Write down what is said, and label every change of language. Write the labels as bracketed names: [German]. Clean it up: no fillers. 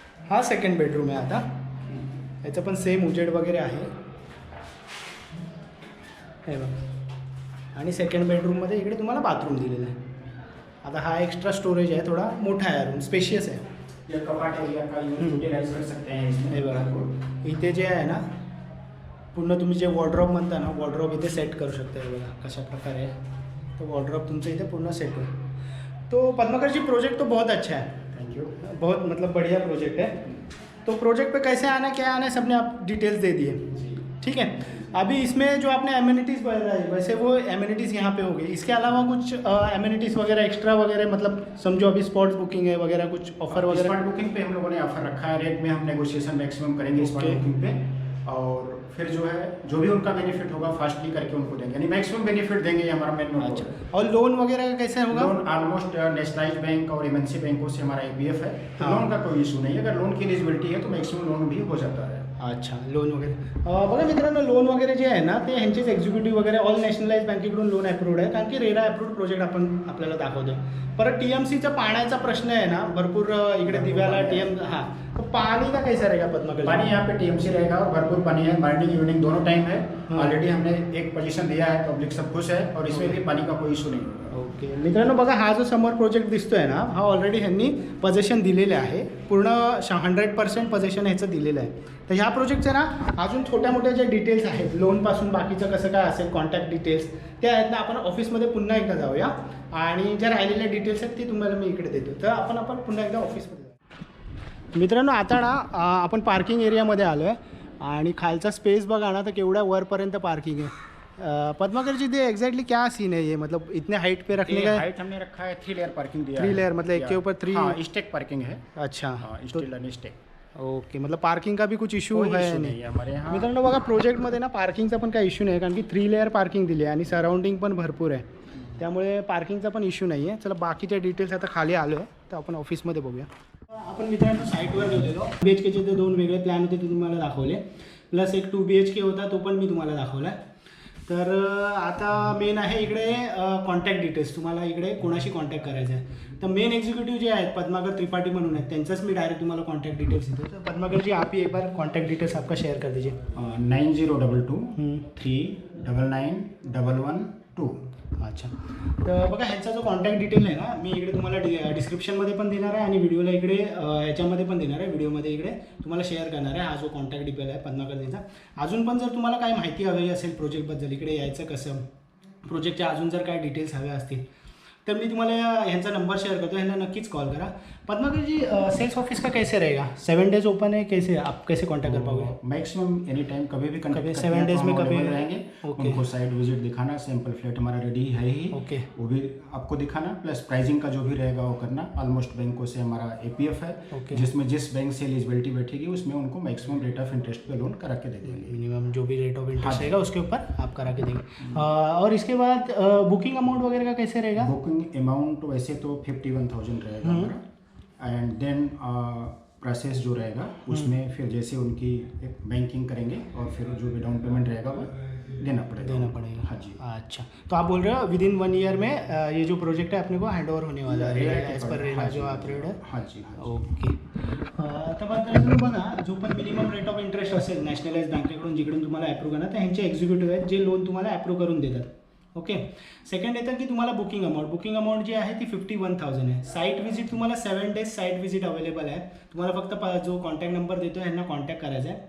[Marathi] हा second bedroom आहे. आता याचं पण सेम उजेड वगैरे आहे हे बघा. आणि सेकंड बेडरूममध्ये इकडे तुम्हाला बाथरूम दिलेलं आहे. आता हा एक्स्ट्रा स्टोरेज आहे, थोडा मोठा आहे रूम, स्पेशियस आहे. [Hindi] या कपाट एरिया का यूटिलाइज कर सकते हैं इसमें. [Marathi] हे बघा, इथे जे आहे ना पूर्ण तुम्ही जे वॉर्डरॉब म्हणता ना, वॉर्डरॉब इथे सेट करू शकता. हे बघा कशा प्रकारे आहे तो वॉर्डरॉब तुमचं इथे पूर्ण सेट होईल. [Hindi] तो पद्माकर जी प्रोजेक्ट तो बहुत अच्छा है. Thank you. बहुत मतलब बढ़िया प्रोजेक्ट है. तो प्रोजेक्ट पे कैसे आना क्या आना है सबने आप डिटेल्स दे दिए. ठीक है, अभी इसमें जो आपने एम्यूनिटीज़ बताई वैसे वो एम्यूनिटीज़ यहाँ पे होगी. इसके अलावा कुछ एम्यूनिटीज़ वगैरह एक्स्ट्रा वगैरह, मतलब समझो अभी स्पॉट बुकिंग है वगैरह, कुछ ऑफर वगैरह. स्पॉट बुकिंग पे हम लोगों ने ऑफर रखा है. रेट में हम नेगोशिएशन मैक्सिमम करेंगे स्पॉट बुकिंग पे. और फिर जो है जो भी उनका बेनिफिट होगा फास्टली करके उनको देंगे, यानी मैक्सिमम बेनिफिट देंगे, ये हमारा मेन मोटिव है. और लोन वगैरह का कैसे होगा? लोन ऑलमोस्ट नेशनलाइज्ड बैंक और एमएनसी बैंकों से हमारा APF है. तो हाँ. लोन का कोई इशू नहीं है. अगर लोन की एलिजिबिलिटी है तो मैक्सिमम लोन भी हो जाता है. अच्छा, लोन वगैरे. [Marathi] बघा मित्रांनो, लोन वगैरे जे आहे ना ते ह्यांचेच एक्झिक्युटिव्ह वगैरे ऑल नॅशनलाइज बँकेकडून लोन अप्रूव्ड आहे, कारण की रेरा अप्रूव्ड प्रोजेक्ट आपण आपल्याला दाखवतो. परत TMCचा पाण्याचा प्रश्न आहे ना भरपूर इकडे दिव्याला हां, [Hindi] तो पानी का कैसा रहेगा पद्माकर? पानी यहाँ पे TMC रहेगा और भरपूर पानी है. मॉर्निंग इवनिंग दोनों टाइम है. ऑलरेडी हमने एक पोजीशन दिया है, पब्लिक सब खुश है और इसमें भी पानी का कोई इशू नहीं होगा. [Marathi] ओके मित्रांनो, बघा हा जो समोर प्रोजेक्ट दिसतोय ना, हा ऑलरेडी ह्यांनी पोझिशन दिलेले आहे. पूर्ण 100% पोझिशन ह्याचं दिलेलं आहे. तर ह्या प्रोजेक्टचे ना अजून छोट्या मोठ्या ज्या डिटेल्स आहेत, लोनपासून बाकीचं कसं काय असेल, कॉन्टॅक्ट डिटेल्स ते आहेत ना, आपण ऑफिसमध्ये पुन्हा एकदा जाऊया आणि ज्या राहिलेल्या डिटेल्स आहेत ते तुम्हाला मी इकडे देतो. तर आपण पुन्हा एकदा ऑफिसमध्ये जाऊ. मित्रांनो, आता ना आपण पार्किंग एरियामध्ये आलो आहे आणि खालचा स्पेस बघा ना, तर केवढ्या वरपर्यंत पार्किंग आहे. [Hindi] पद्माकर जी दे एग्जैक्टली क्या सीन है ये, मतलब इतने हाइट पे रखने का? हाइट हमने रखा है 3 लेयर पार्किंग दिया. 3 लेयर मतलब एक के ऊपर 3 स्टेक पार्किंग है. अच्छा, [Marathi] स्टील आणि स्टेक. [Hindi] ओके, मतलब पार्किंग का भी कुछ इशू है नहीं हमारे यहाँ. [Marathi] मित्रांनो बघा, प्रोजेक्टमध्ये ना पार्किंगचा पण काही इश्यू नाही, कारण की 3 लेयर पार्किंग दिली आहे आणि सराउंडिंग पण भरपूर आहे, त्यामुळे पार्किंगचा पण इश्यू नाही आहे. चला बाकीच्या डिटेल्स आता खाली आलो आहे तर आपण ऑफिसमध्ये बघूया. आपण मित्रांनो साईटवर गेलेलो. BHKचे जे 2 वेगळे प्लॅन होते ते तुम्हाला दाखवले, प्लस एक 2 BHK होता तो पण मी तुम्हाला दाखवला. तर आता मेन आहे इकडे कॉन्टॅक्ट डिटेल्स. तुम्हाला इकडे कोणाशी कॉन्टॅक्ट करायचं आहे तर मेन एक्झिक्युटिव्ह जे आहेत पद्माकर त्रिपाठी म्हणून आहेत, त्यांचाच मी डायरेक्ट तुम्हाला कॉन्टॅक्ट डिटेल्स देतो. [Hindi] तर पद्माकर जी आप ही एक बार कॉन्टॅक्ट डिटेल्स आपका शेअर कर दीजिए. 9022 3991112. [Marathi] अच्छा, तर बघा ह्यांचा जो कॉन्टॅक्ट डिटेल आहे ना, मी इकडे तुम्हाला डिस्क्रिप्शनमध्ये पण देणार आहे आणि व्हिडिओला इकडे ह्याच्यामध्ये पण देणार आहे. व्हिडिओमध्ये इकडे तुम्हाला शेअर करणार आहे हा जो कॉन्टॅक्ट डिटेल आहे पद्माकरजीचा. अजून पण जर तुम्हाला काही माहिती हवी असेल प्रोजेक्टबद्दल, इकडे यायचं कसं, प्रोजेक्टच्या अजून जर काही डिटेल्स हव्या असतील तर मी तुम्हाला ह्यांचा नंबर शेअर करतो, ह्यांना नक्कीच कॉल करा. [Hindi] पद्माकर जी सेल्स ऑफिस का कैसे रहेगा? 7 डेज ओपन है, कैसे आप कैसे कॉन्टैक्ट कर पाओगे? मैक्सिमम एनी टाइम कभी भी कभी 7 डेज में कभी रहेंगे. ओके, उनको साइट विजिट दिखाना, सैंपल फ्लैट हमारा रेडी है ही. ओके, वो भी आपको दिखाना, प्लस प्राइसिंग का जो भी रहेगा वो करना. ऑलमोस्ट बैंकों से हमारा APF है, ओके, जिसमें जिस बैंक से एलिजिबिलिटी बैठेगी उसमें उनको मैक्सिमम रेट ऑफ इंटरेस्ट पे लोन करा के दे देंगे. मिनिमम जो भी रेट ऑफ इंटरेस्ट रहेगा उसके ऊपर आप करा के देंगे. और इसके बाद बुकिंग अमाउंट वगैरह का कैसे रहेगा? बुकिंग अमाउंट वैसे तो 51,000 रहेगा हमारा. एंड देन प्रोसेस जो रहेगा उसमें फिर जैसे उनकी एक बैंकिंग करेंगे और फिर जो भी डाउन पेमेंट रहेगा वो देना पड़ेगा। देना पड़ेगा। हाँ जी। अच्छा, तो आप बोल रहे हो विद इन 1 ईयर में ये जो प्रोजेक्ट है अपने को हैंड ओवर होने वाला है एज पर रेरा हाँ जो जी, [Marathi] आप रेट आहे. [Hindi] हाँ जी, हाँ जी. ओके. [Marathi] तर बघा बघा जो पण मिनिमम रेट ऑफ इंटरेस्ट असेल नॅशनलाइज बँकेकडून जिकडून तुम्हाला अप्रूव्ह करणार तर ह्यांचे एक्झिक्युटिव्ह आहेत जे लोन तुम्हाला अप्रूव्ह करून देतात. ओके. सेकंड येतं की तुम्हाला बुकिंग अमाऊंट जी आहे ती 51,000 आहे. साईट व्हिजिट तुम्हाला 7 डेज साईट व्हिजिट अवेलेबल आहे. तुम्हाला फक्त जो कॉन्टॅक्ट नंबर देतो ह्यांना कॉन्टॅक्ट करायचा आहे.